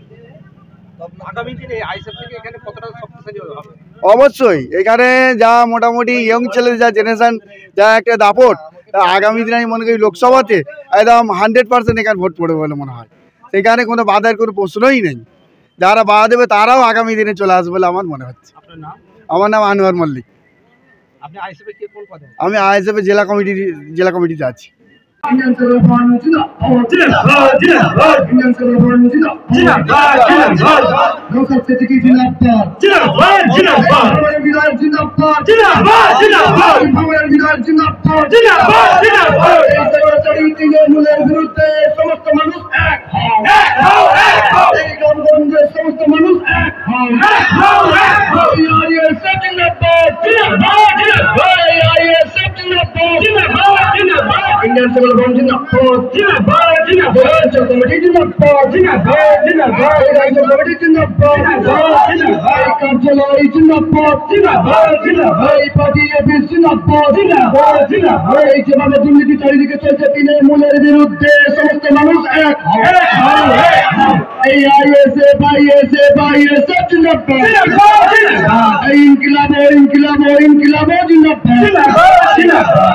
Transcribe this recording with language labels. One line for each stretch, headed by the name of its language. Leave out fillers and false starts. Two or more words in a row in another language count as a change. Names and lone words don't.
Bangla: অবশ্যই এখানে যা মোটামুটি ইয়ং ছেলেদের যা জেনারেশন, যা একটা দাপট, আগামী দিনে আমি মনে করি লোকসভাতে একদম 100% এখানে ভোট পড়বে বলে মনে হয়। সেখানে কোনো বাধার কোনো প্রশ্নই নেই। যারা বাধা দেবে তারাও আগামী দিনে চলে আসবে বলে আমার মনে হচ্ছে। আমার নাম আনোয়ার মল্লিক। আমি আইএসএফ জেলা কমিটিতে আছি। Indian Civil Fund, জিন্দাবাদ, জিন্দাবাদ. Indian Civil Fund, জিন্দাবাদ, জিন্দাবাদ. Dr. Siddiqui জিন্দাবাদ, জিন্দাবাদ, জিন্দাবাদ। জিন্দাবাদ, জিন্দাবাদ, জিন্দাবাদ, Jindabad. জিন্দাবাদ, জিন্দাবাদ, জিন্দাবাদ. এই সরকারি তৃণমূলের বিরুদ্ধে সমস্ত মানুষ এক হও, এক হও, এক হও। এই গ্রামগঞ্জের সমস্ত মানুষ এক হও, এক হও, এক হও। ISF জিন্দাবাদ, জিন্দাবাদ, জিন্দাবাদ. ISF জিন্দাবাদ, জিন্দাবাদ, জিন্দাবাদ. Indian Civil Fund জিন্দাবাদ, জিন্দাবাদ, জিন্দাবাদ. Ranchal Committee জিন্দাবাদ, জিন্দাবাদ, জিন্দাবাদ. Ranchal Committee জিন্দাবাদ, জিন্দাবাদ, জিন্দাবাদ. কার্যালয় জিন্দাবাদ, জিন্দাবাদ, জিন্দাবাদ.
English: Party office
Bangla: জিন্দাবাদ, জিন্দাবাদ, জিন্দাবাদ. এই যেভাবে দুর্নীতি চারিদিকে চলছে তৃণমূলের বিরুদ্ধে সমস্ত মানুষ এক হও, এক হও, এক হও। এই ISF জিন্দাবাদ, জিন্দাবাদ, জিন্দাবাদ. এই ইনকিলাব ইনকিলাব ইনকিলাব জিন্দাবাদ, জিন্দাবাদ, জিন্দাবাদ.